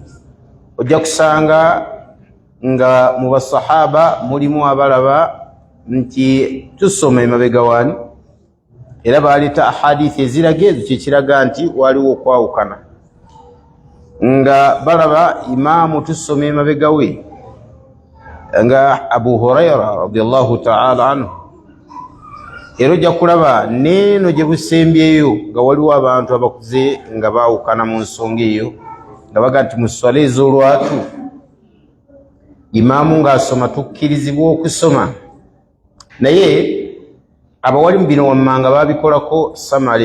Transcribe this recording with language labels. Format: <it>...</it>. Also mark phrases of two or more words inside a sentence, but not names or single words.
<lg>Ojja kusanga nga mu basahaba mulimu abalaba nti tusoma emabega wani, era baleeta ahadithi eziraga ezo, kyekiraga nti waliwo okwawukana, nga balaba imaamu tusoma emabega we nga Abu Huraira</lg> <ar>رضي الله تعالى عنه.</ar> <lg>Era ojja kulaba neeno gye busembyeyo nga waliwo abantu abakuze nga baawukana mu nsonga eyo, nga baga nti mu swala ez'olwatu imaamu ng'asoma tukkirizibwa okusoma, naye abawali mu bino wammanga babikolako samale.</lg>